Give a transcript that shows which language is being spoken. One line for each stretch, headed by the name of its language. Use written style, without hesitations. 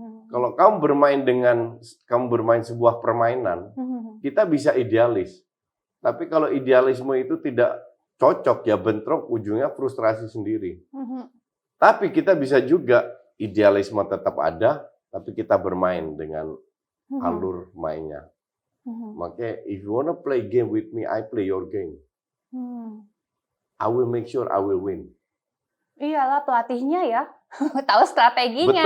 Indonesian: Kalau kamu bermain sebuah permainan, kita bisa idealis. Tapi kalau idealisme itu tidak cocok ya bentrok, ujungnya frustrasi sendiri. Tapi kita bisa juga idealisme tetap ada, tapi kita bermain dengan alur mainnya. Makanya
English: if you wanna play game with me, I play your game. I will make sure I will win.
Indonesian: Iyalah pelatihnya ya, tahu strateginya.